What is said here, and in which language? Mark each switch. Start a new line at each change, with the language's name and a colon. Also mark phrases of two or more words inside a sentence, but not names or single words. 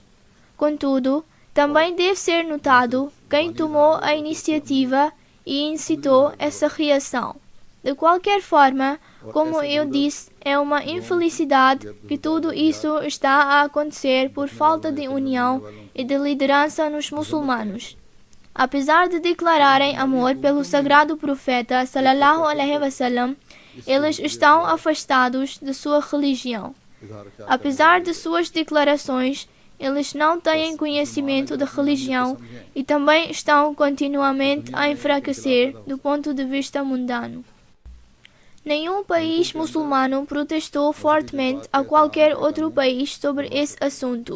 Portuguese: Contudo, também deve ser notado quem tomou a iniciativa e incitou essa reação. De qualquer forma, como eu disse, é uma infelicidade que tudo isso está a acontecer por falta de união e de liderança nos muçulmanos. Apesar de declararem amor pelo sagrado profeta
Arabic: صلى الله عليه وسلم,
Portuguese: eles estão afastados de sua religião. Apesar de suas declarações, eles não têm conhecimento da religião e também estão continuamente a enfraquecer do ponto de vista mundano. Nenhum país muçulmano protestou fortemente a qualquer outro país sobre esse assunto.